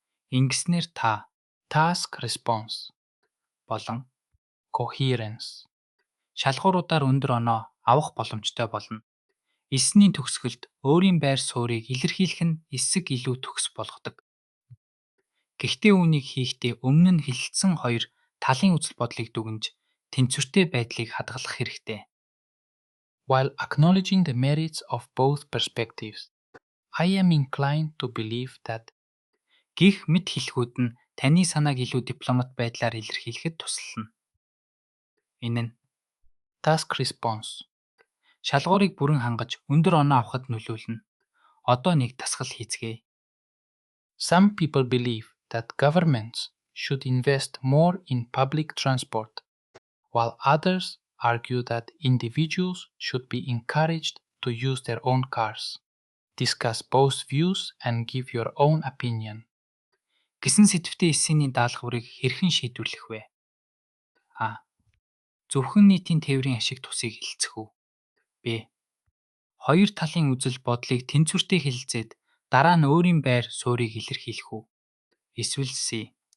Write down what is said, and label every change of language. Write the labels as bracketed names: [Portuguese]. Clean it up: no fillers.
[Mongolian] Ингэснээр та task response болон coherence шалгууруудаар өндөр оноо авах боломжтой болно. Эсний төгсгөлд өөрийн байр суурийг илэрхийлэх нь эсэг илүү төгс болгодог. Гэхдээ үүнийг хийхдээ өмнө нь хэлэлцсэн хоёр талын үзэл бодлыг дүгнж тэнцвэртэй байдлыг хадгалах хэрэгтэй. [English] While acknowledging the merits of both perspectives, I am inclined to believe that [Mongolian] гэх мэт хэлхүүд нь таны санааг илүү дипломат байдлаар илэрхийлэхэд туслана. Энэ нь task response шалгуурыг бүрэн хангаж өндөр оноо авахд нөлөөлнө. Одоо нэг дасгал хийцгээе. [English] Some people believe that governments should invest more in public transport, while others argue that individuals should be encouraged to use their own cars. Discuss both views and give your own opinion. [Mongolian] Гэсэн сэдвтээ эссений даалгаврыг хэрхэн шийдвэрлэх вэ? А. Зөвхөн нийтийн тээврийн ашиг тусыг хэлцэх үү? Б. Хоёр талын үзэл бодлыг тэнцвэртэй хэлэлцээд дараа нь өөрийн байр суурийг илэрхийлэх үү? Эсвэл С.